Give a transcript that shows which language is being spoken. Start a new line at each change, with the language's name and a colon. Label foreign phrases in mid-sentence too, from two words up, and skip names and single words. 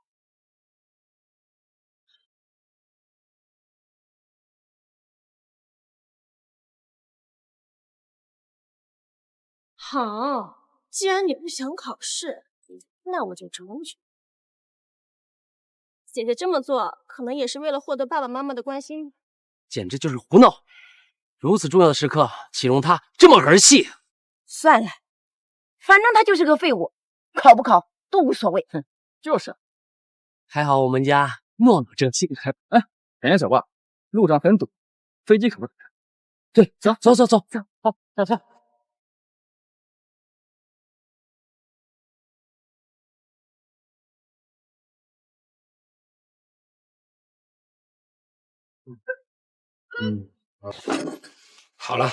Chinese: 好，既然你不想考試，那我就整你。姐姐这么做，可能也是为了获得爸爸妈妈的关心。简直就是胡鬧！如此重要的时刻，岂容他這麼兒戲？算了，反正他就是個廢物，考不考都無所謂。哼，就是。還好我們家諾諾正氣。哎，趕緊走吧，路上很堵，飛機可不可能？對，走，好，下車。好了，